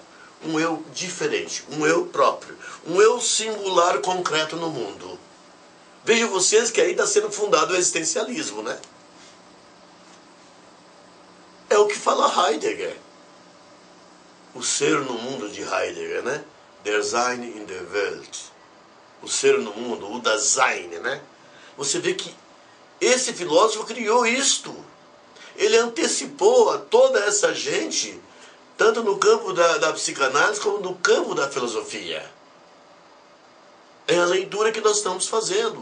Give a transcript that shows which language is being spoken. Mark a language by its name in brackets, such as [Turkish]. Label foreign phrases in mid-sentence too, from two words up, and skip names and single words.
[Portuguese] Um eu diferente, um eu próprio, um eu singular concreto no mundo. Vejam vocês que aí está sendo fundado o existencialismo, né? É o que fala Heidegger. O ser no mundo de Heidegger, né? [German] Der Sein in der Welt. [Portuguese] O ser no mundo, o Dasein, né? Você vê que esse filósofo criou isto. Ele antecipou a toda essa gente, tanto no campo da psicanálise como no campo da filosofia. É a leitura que nós estamos fazendo.